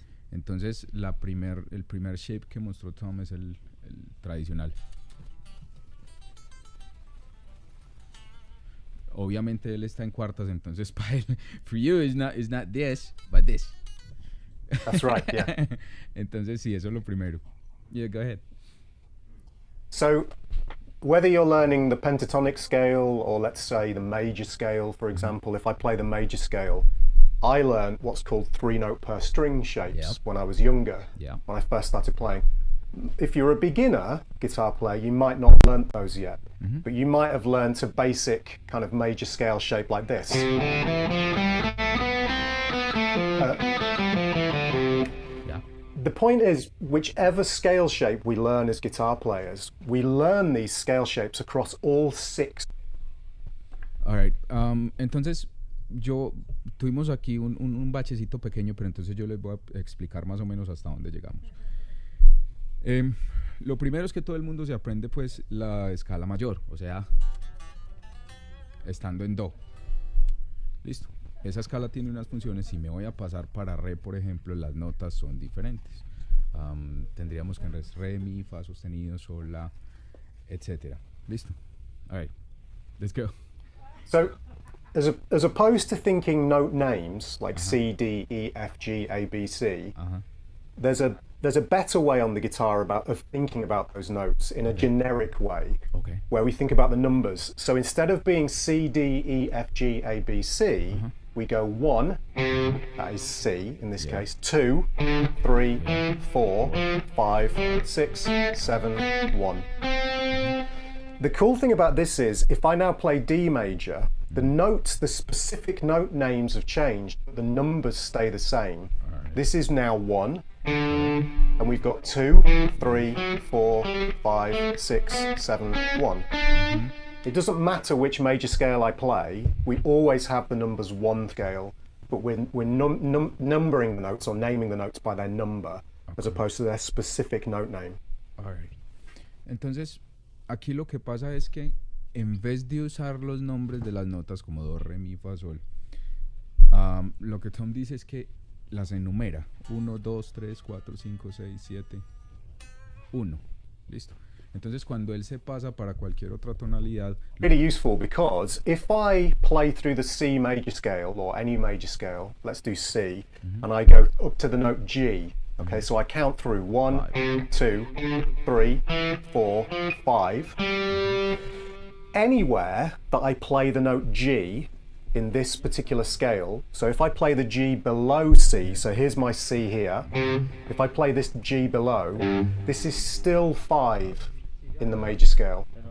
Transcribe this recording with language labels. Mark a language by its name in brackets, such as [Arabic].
[Spanish] Entonces el primer shape que mostró Tom es el tradicional. Obviamente él está en cuartas, entonces para él, [English] for you is not this, but this. That's right, yeah. [Spanish] Entonces sí, eso es lo primero. [English] Yeah, go ahead. So whether you're learning the pentatonic scale or let's say the major scale, for example, if I play the major scale, I learned what's called 3-note per string shapes when I was younger, when I first started playing. If you're a beginner guitar player, you might not have learnt those yet, but you might have learnt a basic kind of major scale shape like this. The point is, whichever scale shape we learn as guitar players, we learn these scale shapes across all 6. All right. [Spanish] Entonces, tuvimos aquí un bachecito pequeño, pero entonces yo les voy a explicar más o menos hasta dónde llegamos. Lo primero es que todo el mundo se aprende pues la escala mayor, o sea, estando en do. Listo. esa escala tiene unas funciones. Si me voy a pasar para re, por ejemplo, las notas son diferentes. Tendríamos que en re, mi, fa sostenido, sol, la, etc. [English] Listo. All right, let's go. So, as opposed to thinking note names like C, D, E, F, G, A, B, C, there's a better way on the guitar of thinking about those notes in a generic way, where we think about the numbers. So instead of being C, D, E, F, G, A, B, C, we go 1, that is C in this case, 2, 3, 4, 5, 6, 7, 1. The cool thing about this is, if I now play D major, the notes, the specific note names have changed, but the numbers stay the same. Right. This is now 1, and we've got 2, 3, 4, 5, 6, 7, 1. It doesn't matter which major scale I play, we always have the numbers 1 scale, but we're numbering the notes or naming the notes by their number, as opposed to their specific note name. All right. [Spanish] Entonces, aquí lo que pasa es que en vez de usar los nombres de las notas como do, re, mi, fa, sol, lo que Tom dice es que las enumera. 1, 2, 3, 4, 5, 6, 7, 1. Listo. Entonces cuando él se pasa para cualquier otra tonalidad... [English] Really useful, because if I play through the C major scale or any major scale, let's do C, and I go up to the note G, okay, so I count through 1, 2, 3, 4, 5. Anywhere that I play the note G in this particular scale, so if I play the G below C, so here's my C here, if I play this G below, this is still 5 in the major scale.